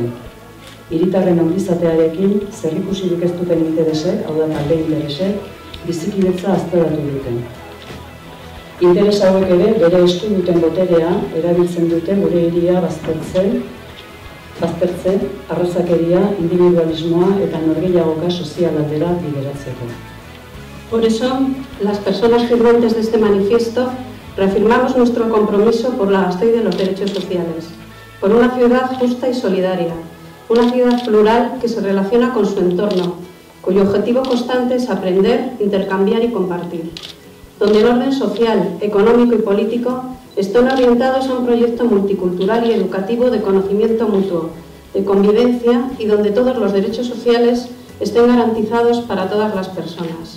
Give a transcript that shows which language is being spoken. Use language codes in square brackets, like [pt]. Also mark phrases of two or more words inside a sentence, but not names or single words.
[eu] Hiritarren ongizatearekin zerikusirik ez duten interesek, hau da talde interesek, bizikidetza aztoratu dute. Interes hauek ere bere esku duten boterea erabiltzen dute gure hiria baztertzen, arrazakeria, individualismoa eta norgehiagoka sozial aldera bideratzeko. [es] Por eso, las personas firmantes de este manifiesto reafirmamos nuestro compromiso por la Gasteiz de los derechos sociales, por una ciudad justa y solidaria, una ciudad plural que se relaciona con su entorno, cuyo objetivo constante es aprender, intercambiar y compartir, donde el orden social, económico y político están orientados a un proyecto multicultural y educativo de conocimiento mutuo, de convivencia y donde todos los derechos sociales estén garantizados para todas las personas.